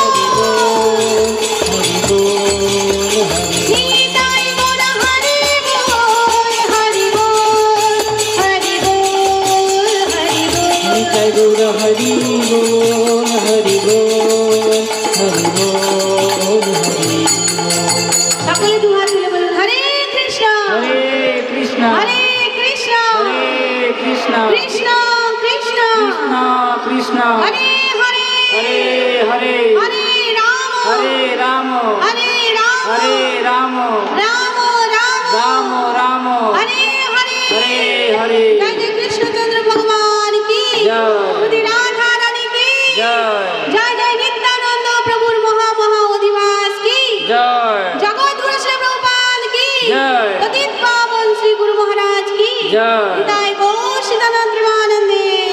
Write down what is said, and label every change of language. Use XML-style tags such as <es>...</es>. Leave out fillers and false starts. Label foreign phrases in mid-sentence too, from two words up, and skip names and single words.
<bn>হরি বোল, হরি. নিতাই গৌর হরি বোল, হরি বোল, হরি বোল, হরি বোল. নিতাই গুরু হরি বোল, হরি বোল, হরি বোল, হরি বোল. সকলে দু হাত তুলে বলুন</bn> <sa>হরে কৃষ্ণ हरे कृष्ण, হরে কৃষ্ণ हरे कृष्ण, কৃষ্ণ কৃষ্ণ कृष्ण कृष्ण, হরে হরে हरे हरे, হরে রাম हरे राम, হরে রাম हरे राम, রাম রাম राम राम, হরে হরে हरे हरे.</sa> <bn>জয় জয় কৃষ্ণচন্দ্র ভগবান কি জয়। শ্রীমতী রাধা রানী কি জয় জয় জয় নিত্যানন্দ প্রভুর মহা মহা অধিবাস কি জয় জগৎগুরু শ্রী প্রভুপাদ কি জয়। পতিত পাবন শ্রী গুরু মহারাজ কি জয়। নিতাই গৌর সীতানন্দ প্রেমানন্দে</bn>